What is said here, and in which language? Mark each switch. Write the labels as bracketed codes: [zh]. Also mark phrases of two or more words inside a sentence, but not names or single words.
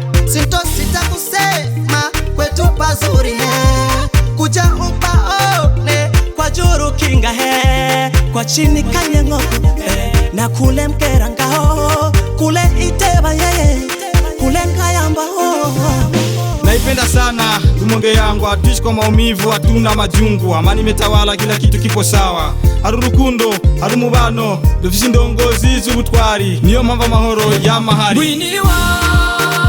[sw] Sintosita kusema kwetu pazuri Kuja upaone kwa juru kinga kwa chini Kanyengoku na kule Mkerangao, kule Iteba kule Nkayamba Naipenda sana Rumonge yangu, hatuishi kwa maumivu, hatuna majungu. Amani imetawala, kila kitu kipo sawa. [rn] Hari urukundo, hari umubano, dufise indongozi z'ubutwari, niyo mpamvu amahoro yama hari.